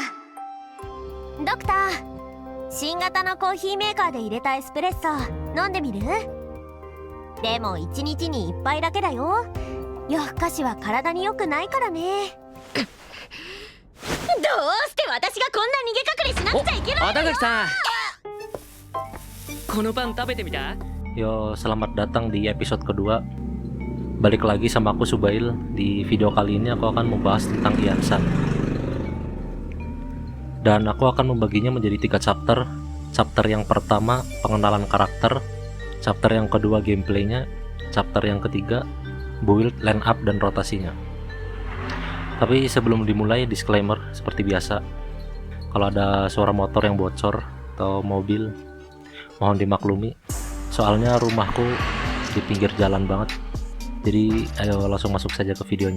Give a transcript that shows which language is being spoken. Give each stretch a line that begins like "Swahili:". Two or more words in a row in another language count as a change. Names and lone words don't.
Japanese: ドクター、新型のコーヒーメーカーで入れたエスプレッソ飲んでみる？でも1日に1杯だけだよ。夜更かしは体に良くないからね。どうして私がこんな逃げ隠れしなくちゃいけないのよ。 Ada sa? このパン食べてみた?
Indonesian: Yo, selamat datang di episode kedua. Balik lagi sama aku Subail. Di video kali ini aku akan membahas tentang Iansan. Dan aku akan membaginya menjadi 3 chapter. Chapter yang pertama pengenalan karakter, chapter yang kedua gameplaynya, chapter yang ketiga build,
English: line up,
Indonesian: dan rotasinya. Tapi sebelum dimulai, disclaimer seperti biasa. Kalau ada suara motor yang bocor atau mobil, mohon dimaklumi. Soalnya rumahku di pinggir jalan banget. Jadi ayo langsung masuk saja ke videonya.